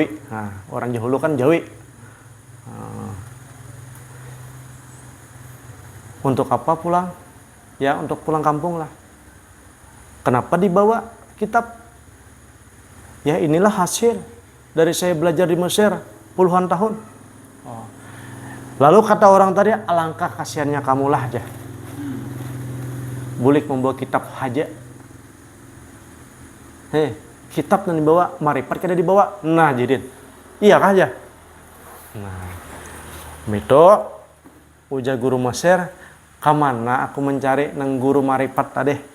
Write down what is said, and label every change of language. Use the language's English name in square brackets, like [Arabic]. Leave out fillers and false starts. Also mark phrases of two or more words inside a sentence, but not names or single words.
[Indonesian] Nah, orang Jawa kan Jawi. Untuk apa pulang? Ya untuk pulang kampung lah. Kenapa dibawa kitab? Ya inilah hasil dari saya belajar di Mesir puluhan tahun. Oh. Lalu kata orang tadi, alangkah kasihannya kamulah aja. [Banjar] Bulik membawa kitab haja. Kitab yang dibawa, maripat kada dibawa. Nah, jadi iya kah aja? Nah, itu ujar guru Mesir, kamana aku mencari nang guru maripat tadi.